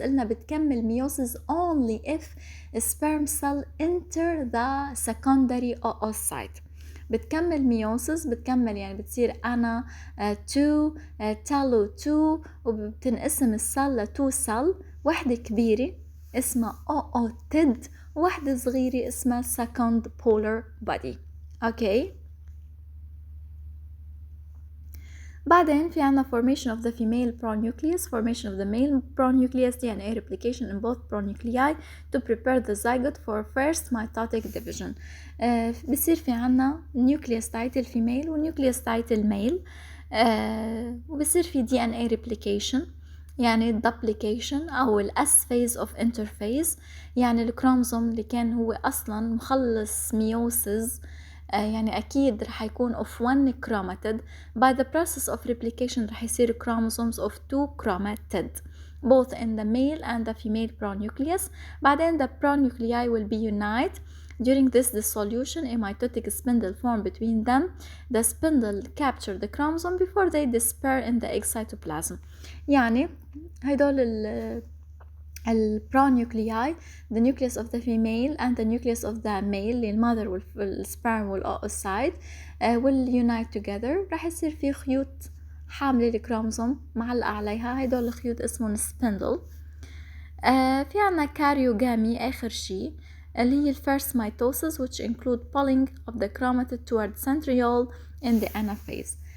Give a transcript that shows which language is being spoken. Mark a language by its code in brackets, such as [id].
[ar] قلنا بتكمل ميوسيس [en] only if sperm cell enter the secondary oocyte. [ar] بتكمل ميوسيس، بتكمل يعني بتصير أنا 2 تالو 2، وبتنقسم السل ل 2 سل، واحدة كبيرة اسمها oocyte وواحدة صغيرة اسمها second polar body. اوكي، بعدين في عنا [en] formation of the female pronucleus. Formation of the male pronucleus DNA replication in both pronuclei to prepare the zygote for first mitotic division. [ar] بصير في عنا nucleus تاعت الفيميل ونيوكليوس تاعت الميل، وبصير في DNA replication يعني duplication أو [en] S phase of interphase، [ar] يعني الكروموسوم اللي كان هو أصلا مخلص ميوسيس يعني أكيد رح يكون [en] of one chromatid. by the process of replication [ar] رح يصير [en] chromosomes of 2 chromatid both in the male and the female pronucleus. بعدين the pronuclei will be unite. During this dissolution a mitotic spindle form between them. The spindle capture the chromosome before they disperse in the egg cytoplasm. [ar] يعني هيدول البرونيوكلياي [en] the nucleus of the female and the nucleus of the male the mother والsperm والoocyte will unite together. [ar] راح يصير في خيوط حاملة الكروموسوم معلقة عليها، هيدول الخيوط اسمهم spindle. في عنا كاريوغامي آخر شي اللي هي [en] first mitosis which include pulling of the chromatid toward centriole in the anaphase.